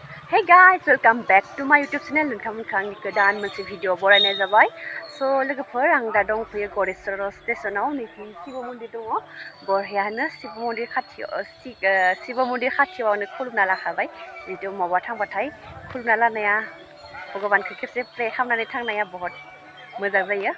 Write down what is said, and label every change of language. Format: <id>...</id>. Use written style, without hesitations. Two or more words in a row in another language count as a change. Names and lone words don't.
<en>Hey guys, welcome back to my YouTube channel.</en> <brx>नोंथांमोनखौ गोदान मोनसे भिडिअ बरायनाय जाबाय। So लोगोफोर आं दा दंफैयो गरेस्वर स्टेशनाव नैथिं शिव मन्दिर दङ। बरहायानो शिव मन्दिर खाथियावनो खुलुमना लाखाबाय। जितु माबा थांबाथाय खुलुमना लानाया भगबानखौ खेबसे प्रे खालामनानै थांनाया बहुत मोजां जायो।</brx>